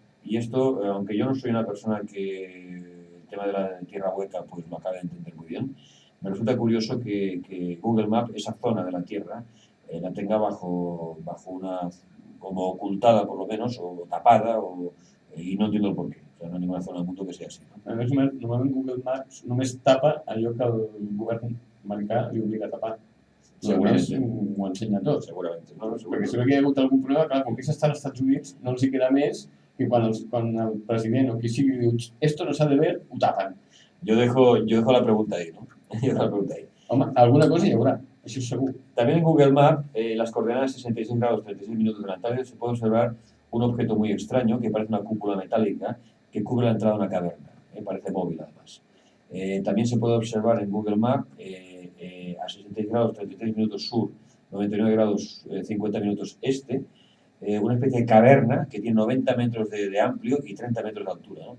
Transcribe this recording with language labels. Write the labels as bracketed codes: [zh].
[es] Y esto, aunque yo no soy una persona que el tema de la tierra hueca pues lo acabe de entender muy bien, me resulta curioso que Google Maps, esa zona de la Tierra, la tenga bajo una, como ocultada por lo menos, o tapada, y no entiendo el por qué. O sea, no hay ninguna zona del mundo que sea así, ¿no? [ca] A més, normalment Google Maps només tapa allò que el govern americà li obliga a tapar. Segurament ho ensenya tot. [es] Seguramente, ¿no? [ca] Perquè si no hi ha hagut algun problema, clar, com que s'està als Estats Units, no els hi queda més que quan el president o qui sigui diu esto no s'ha de ver, ho tapen. [es] Yo dejo la pregunta ahí, ¿no? Yo dejo la pregunta ahí. [ca] Home, alguna cosa hi haurà, això és segur. [es] También en Google Maps, las coordenadas 66 grados 36 minutos de la Antártida, se puede observar un objeto muy extraño que parece una cúpula metálica que cubre la entrada a una caverna. Parece móvil, además. También se puede observar en Google Maps, a 66 grados 33 minutos sur, 99 grados 50 minutos este, una especie de caverna que tiene 90 metros de amplio y 30 metros de altura, ¿no?